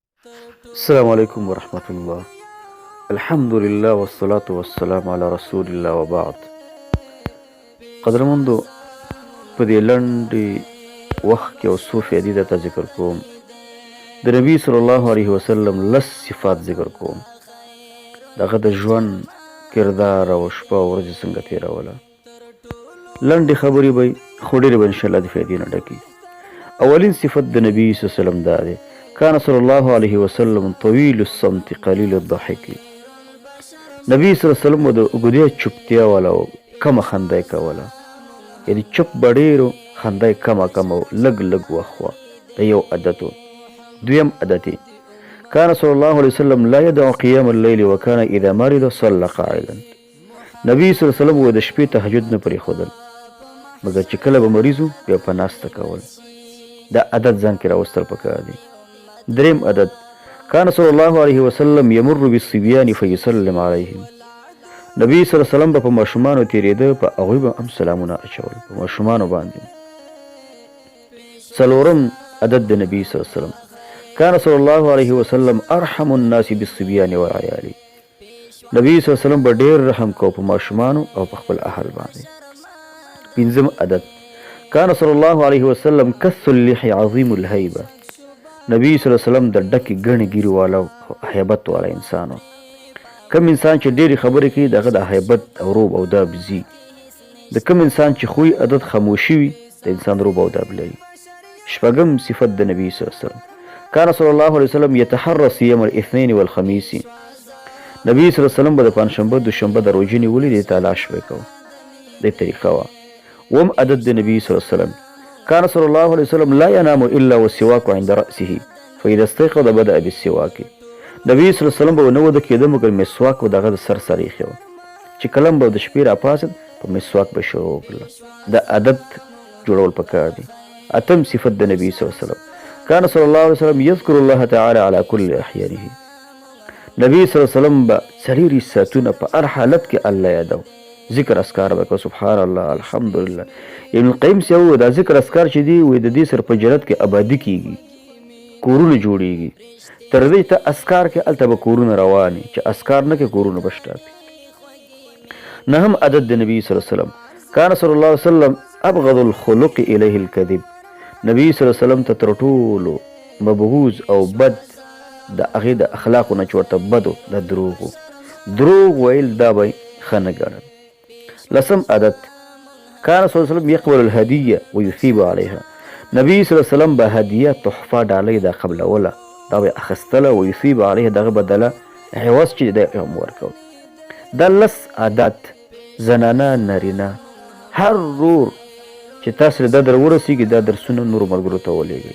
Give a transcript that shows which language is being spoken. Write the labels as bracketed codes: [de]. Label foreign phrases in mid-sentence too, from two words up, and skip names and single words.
[ar] السلام عليكم ورحمة الله. الحمد لله والصلاة والسلام على رسول الله وبعد. [ps] قدر منذ پدې لنډې وخت کې او څو فیدې درته ذکر کوم. د نبي [ar] صلی الله علیه وسلم [ps] لس صفات ذکر کوم. دغه د ژوند کردار او شپه او ورځې څنګه تېروله. لنډې خبرې به خو ډېرې به انشاءالله د فیدې نه ډکې. اولین صفت د نبي [ar] صلی الله علیه وسلم [ps] دا دی: [ar] كان صلى الله عليه وسلم طويل الصمت قليل الضحك. [ps] نبی [ar] صلی الله علیه وسلم [ps] د اوږدې چوپتیا والا او کمه خندا یې کوله، یعنې چپ به ډېر و، خندا یې کمه کمه و، لږ لږ وخت وه. د یو عادت و. دویم عادت یې: [ar] كان صلى الله عليه وسلم لا يدع قيام الليل وكان اذا مرض صلى قاعدا. [ps] نبی [ar] صلی الله علیه وسلم [ps] د شپې تهجد نه پرېښودل، مګر چې کله به مریض و بیا په ناسته کول. دا عادت ځان کې راوستل پکار دی. دریم عدد: [ar] كان صلى الله عليه وسلم يمر بالصبيان فيسلم عليهم. [ps] نبی [ar] صلی الله علیه وسلم [ps] به په ماشومانو تېرېده، په هغوی به هم سلامونه اچول، په ماشومانو باندې. څلورم عدد د نبی [ar] صلی الله علیه وسلم: كان صلى الله عليه وسلم ارحم الناس بالصبيان والعيال. [ps] نبی [ar] صلی الله علیه وسلم [ps] به ډېر رحم کو په ماشومانو او په خپل اهل باندې. پنځم عدد: [ar] كان صلى الله عليه وسلم كث اللحية عظيم الهيبة. [ps] نبی [ar] صلی الله علیه وسلم [ps] د ډکې ګڼې ګیرې والا او هیبت والا انسان و. کم انسان چې ډېرې خبرې کوي د هغه د هیبت او روب او داب ځي. د کم انسان چې خوی عادت خاموشي وي د انسان روب او داب لري. شپږم صفت د نبی [ar] صلی الله علیه وسلم: كان صلی الله علیه وسلم يتحرى صيام الاثنين والخميس. [ps] نبی [ar] صلی الله علیه وسلم [ps] به د پنجشنبه دوشنبه د روژې نیولې دې تلاش به یې کوه. دې طریقه وه. اووم عدد د نبی [ar] صلی الله علیه وسلم: كان صلى الله عليه وسلم لا ينام إلا والسواك عند رأسه فإذا استيقظ بدأ بالسواك. [ps] نبی [ar] صلی الله علیه وسلم [ps] به نه وده کېده مګر مسواک به د هغه د سر سره ایښی و. چې کله به د شپې راپاڅېد په مسواک به شروع وکړله. د عادت جوړول پکار دي. اتم صفت د نبی [ar] صلی الله علیه وسلم: كان صلى الله عليه وسلم يذكر الله تعالى على كل أحيانه. [ps] نبی [ar] صلی الله علیه وسلم [ps] به څلېرویشت ساعتونه په هر حالت کې الله یادو. ذکر اسکار به کوه، [ar] سبحان الله، الحمدلله. [ps] ابن القیم صاحب دا ذکر اسکار چې دی وایي د دې سره په جنت کې آبادي کېږي، کورونه جوړېږي. تر دې ته اسکار کې هلته به کورونه روانې، چې اسکار نه کې کورونه به شټاپي. نهم عدد د نبي [ar] صلی الله علیه وسلم: كان صلی الله علیه وسلم ابغض الخلق الیه الکذب. [ps] نبی [ar] صلی الله علیه وسلم [ps] ته تر ټولو مبغوض او بد د هغې د اخلاقو نه چې ورته بدو د دروغو. دروغ ویل دا به یې ښه نه ګڼل. لسم عدد: [ar] كان صلى الله عليه وسلم يقبل الهدية ويثيب عليها. [ps] نبی [ar] صلی الله علیه وسلم [ps] به هدیه تحفه ډالۍ دا قبلوله، دا به یې اخیستله، [ar] ویثیب علیها [ps] د هغه بدله عوض چې دی هم ورکول. دا لس عادت زنانه نارینه هر رور چې تاسو دا در ورسېږي دا درسونه نورو ملګرو ته ولېږئ.